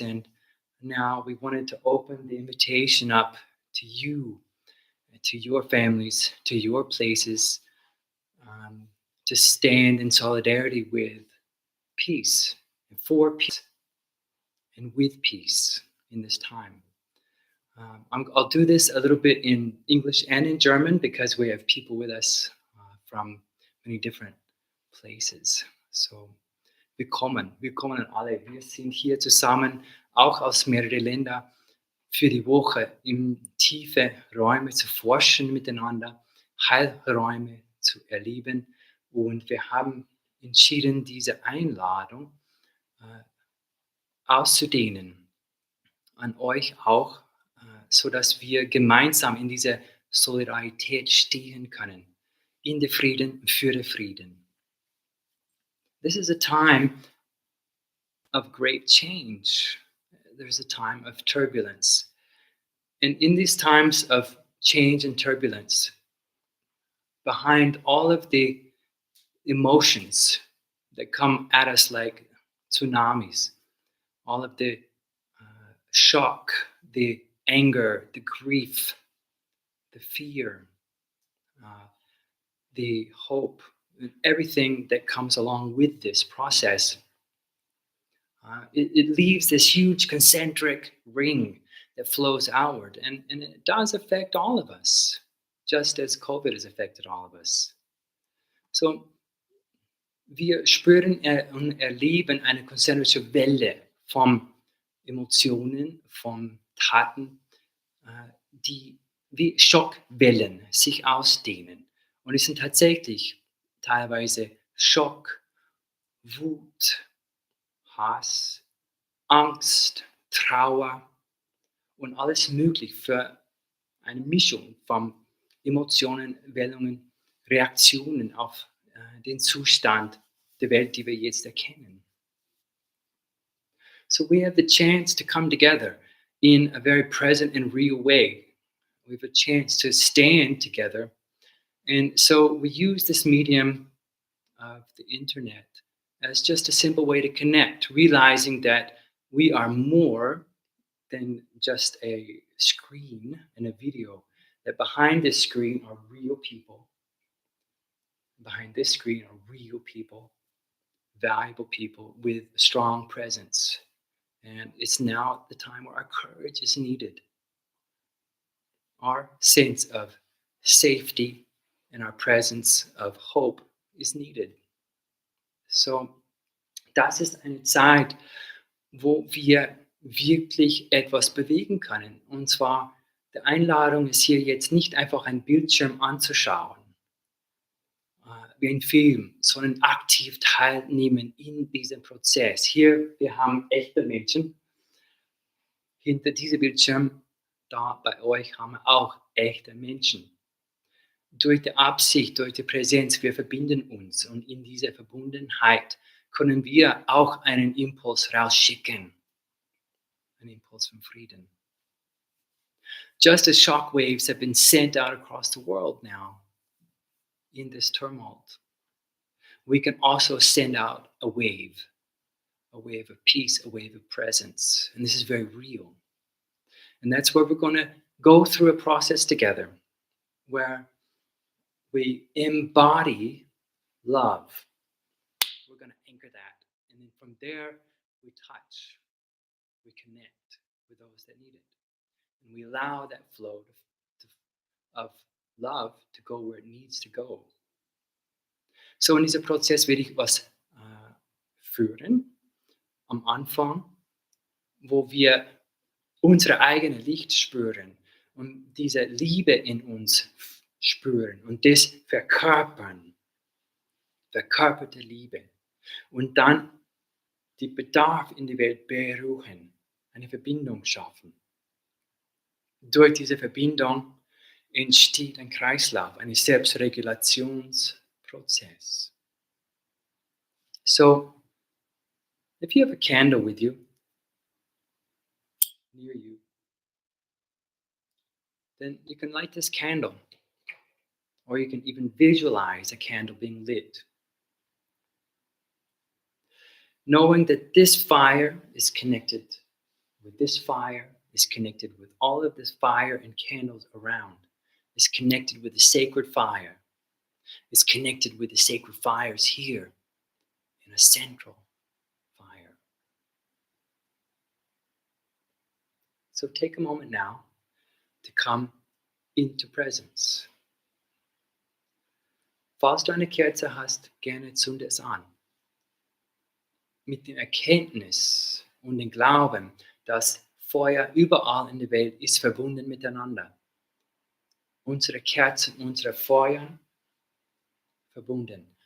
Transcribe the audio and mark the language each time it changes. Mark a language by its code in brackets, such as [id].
[en] And now we wanted to open the invitation up to you, to your families, to your places, to stand in solidarity with peace, and for peace, and with peace in this time. I'll do this a little bit in English and in German because we have people with us from many different places. [de] So, willkommen an alle. Wir sind hier zusammen, auch aus mehreren Ländern, für die Woche in tiefe Räume zu forschen miteinander, Heilräume zu erleben. Und wir haben entschieden, diese Einladung auszudehnen an euch auch, sodass wir gemeinsam in dieser Solidarität stehen können, in der Frieden, für den Frieden. [en] This is a time of great change. There's a time of turbulence. And in these times of change and turbulence, behind all of the emotions that come at us like tsunamis, all of the shock, the anger, the grief, the fear, the hope, and everything that comes along with this process, it leaves this huge concentric ring that flows outward. And it does affect all of us, just as COVID has affected all of us. [de] So, wir spüren und erleben eine konzentrische Welle von Emotionen, von Taten, die wie Schockwellen sich ausdehnen. Und es sind tatsächlich teilweise Schock, Wut, Hass, Angst, Trauer und alles möglich für eine Mischung von Emotionen, Wellungen, Reaktionen auf den Zustand der Welt, die wir jetzt erkennen. [en] So we have the chance to come together in a very present and real way. We have a chance to stand together. And so we use this medium of the internet as just a simple way to connect, realizing that we are more than just a screen and a video, that behind this screen are real people. Behind this screen are real people, valuable people with strong presence. And it's now the time where our courage is needed. Our sense of safety and our presence of hope is needed. [de] So, das ist eine Zeit, wo wir wirklich etwas bewegen können. Und zwar, die Einladung ist hier jetzt nicht einfach einen Bildschirm anzuschauen, wie ein Film, sondern aktiv teilnehmen in diesem Prozess. Hier, wir haben echte Menschen. Hinter diesem Bildschirm, da bei euch, haben wir auch echte Menschen. Durch die Absicht, durch die Präsenz, wir verbinden uns. Und in dieser Verbundenheit können wir auch einen Impuls rausschicken. Einen Impuls von Frieden. [en] Just as shockwaves have been sent out across the world now, in this tumult, we can also send out a wave of peace, a wave of presence. And this is very real. And that's where we're going to go through a process together where we embody love. We're going to anchor that. And then from there, we touch, we connect with those that need it. And we allow that flow of love to go where it needs to go. [de] So in diesem Prozess werde ich was führen am Anfang, wo wir unsere eigene Licht spüren und diese Liebe in uns spüren und das verkörpern, verkörperte Liebe. Und dann die Bedarf in die Welt beruhen, eine Verbindung schaffen. Durch diese Verbindung entsteht ein Kreislauf, ein Selbstregulationsprozess. [en] So, if you have a candle with you, near you, then you can light this candle, or you can even visualize a candle being lit. Knowing that this fire is connected with this fire, is connected with all of this fire and candles around, is connected with the sacred fire, is connected with the sacred fires here in a central fire. So take a moment now to come into presence. [de] Falls du eine Kerze hast, gerne zünde es an. Mit der Erkenntnis und dem Glauben, dass Feuer überall in der Welt ist verbunden miteinander. Unsere Kerzen, unsere Feuer verbunden.